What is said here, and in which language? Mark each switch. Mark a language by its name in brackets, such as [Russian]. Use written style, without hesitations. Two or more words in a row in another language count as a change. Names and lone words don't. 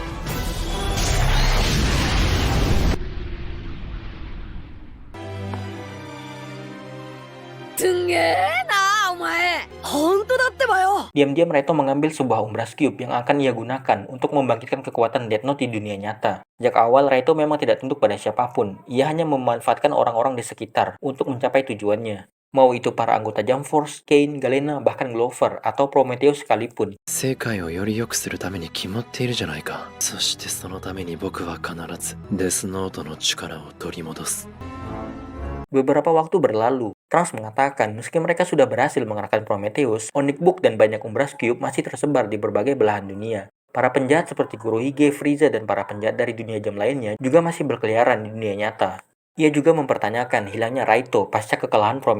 [Indonesian] Diam-diam Raito mengambil sebuah Umbras Cube yang akan ia gunakan untuk membangkitkan kekuatan Death Note di dunia nyata. Sejak awal Raito memang tidak tunduk pada siapapun, ia hanya memanfaatkan orang-orang di sekitar untuk mencapai tujuannya. Mau itu para anggota Jump Force, Kane, Galena, bahkan Glover, atau Prometheus sekalipun. [Japanese] 世界をより良くするために決まっているじゃないか。そしてそのために僕は必ずデスノートの力を取り戻す。 [Indonesian] Beberapa waktu berlalu, Trunks mengatakan meski mereka sudah berhasil mengerahkan Prometheus, Onyx Book dan banyak Umbras Cube masih tersebar di berbagai belahan dunia. Para penjahat seperti Kurohige, Frieza, dan para penjahat dari dunia jam lainnya juga masih berkeliaran di dunia nyata. Ia juga mempertanyakan hilangnya Raito pasca kekalahan Prometheus.